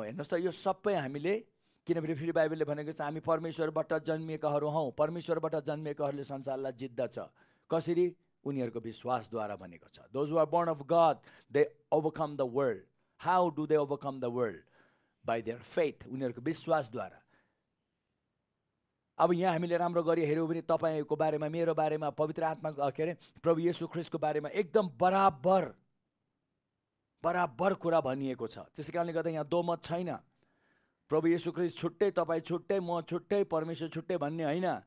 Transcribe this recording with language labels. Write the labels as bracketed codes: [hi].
[ne] हेर्नुहोस् त, यो सबै हामीले, किनभने फेरि बाइबलले भनेको छ हामी परमेश्वरबाट जन्मिएकाहरू हौँ। परमेश्वरबाट जन्मिएकाहरूले संसारलाई जित्दछ। कसरी? उनीहरूको विश्वासद्वारा भनेको छ। [en] Those who are born of God, they overcome the world. How do they overcome the world? By their faith. [ne] उनीहरूको विश्वासद्वारा। अब यहाँ हामीले राम्रो गरी हेर्यौँ भने तपाईको बारेमा, मेरो बारेमा, पवित्र आत्मा के अरे प्रभु येशू ख्रीष्टको बारेमा एकदम बराबर कुरा भनिएको छ। त्यसै कारणले गर्दा यहाँ दोमत छैन। प्रभु येशू ख्रीष्ट छुट्टै, तपाईँ छुट्टै, म छुट्टै, परमेश्वर छुट्टै भन्ने होइन।